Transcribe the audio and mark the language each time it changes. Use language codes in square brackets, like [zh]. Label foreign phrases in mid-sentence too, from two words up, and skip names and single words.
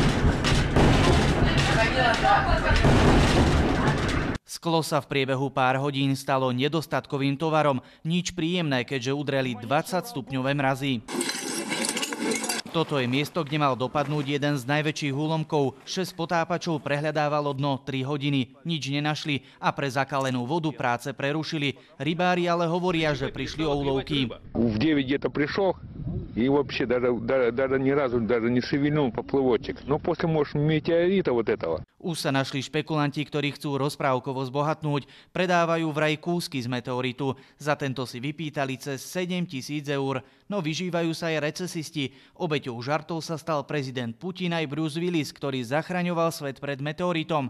[sk] Sklo sa v priebehu pár hodín stalo nedostatkovým tovarom, nič príjemné, keďže udreli 20-stupňové mrazy. Toto je miesto, kde mal dopadnúť jeden z najväčších úlomkov. 6 potápačov prehľadávalo dno 3 hodiny. Nič nenašli a pre zakalenú vodu práce prerušili. Rybári ale hovoria, že prišli o úlovky. [ru] В 9 где-то пришел и вообще даже ни разу не шевельнул поплывочек. Но после, может, метеорита вот этого. [sk] Už sa našli špekulanti, ktorí chcú rozprávkovo zbohatnúť. Predávajú vraj kúsky z meteoritu. Za tento si vypýtali cez 7 000 eur. No vyžívajú sa aj recesisti. Obeťou žartov sa stal prezident Putin aj Bruce Willis, ktorý zachraňoval svet pred meteoritom.